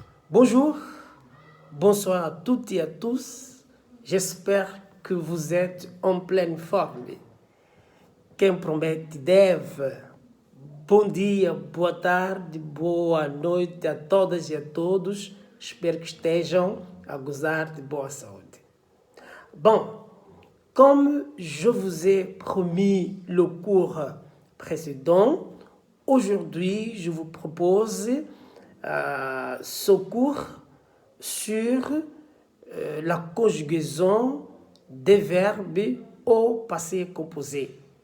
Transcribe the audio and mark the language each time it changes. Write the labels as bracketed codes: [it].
[fr] Bonjour, bonsoir à toutes et à tous. J'espère que vous êtes en pleine forme. [pt] Quem promete deve. Bom dia, boa tarde, boa noite a todas e a todos. Espero que estejam a gozar de boa saúde. [fr] Bon, comme je vous ai promis le cours précédent, aujourd'hui, je vous propose ce cours sur la conjugaison des verbes au passé composé.